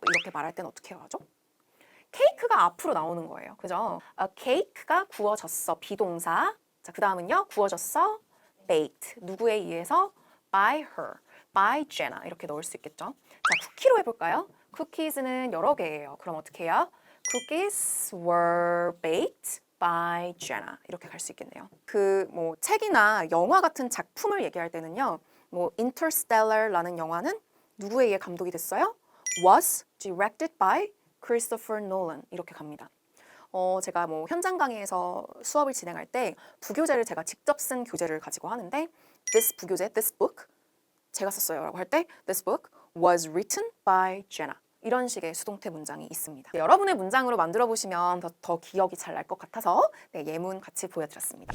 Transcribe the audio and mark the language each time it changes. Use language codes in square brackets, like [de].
[ko] 이렇게 말할 때는 어떻게 하죠? 케이크가 앞으로 나오는 거예요. 그죠? 케이크가 구워졌어. 비동사. 자, 그 다음은요. 구워졌어. baked. 누구에 의해서? by her. by Jenna. 이렇게 넣을 수 있겠죠? 자, 쿠키로 해볼까요? cookies는 여러 개예요. 그럼 어떻게 해요? [en] Cookies were baked by Jenna. [ko] 이렇게 갈 수 있겠네요. 그 뭐 책이나 영화 같은 작품을 얘기할 때는요. 뭐 Interstellar라는 영화는 누구에 의해 감독이 됐어요? [en] Was directed by Christopher Nolan [ko] 이렇게 갑니다. 제가 뭐 현장 강의에서 수업을 진행할 때 부교재를 제가 직접 쓴 교재를 가지고 하는데 this 부교재, this book 제가 썼어요 라고 할 때 [en] this book was written by Jenna [ko] 이런 식의 수동태 문장이 있습니다. 여러분의 문장으로 만들어 보시면 더 기억이 잘 날 것 같아서 예문 같이 보여드렸습니다.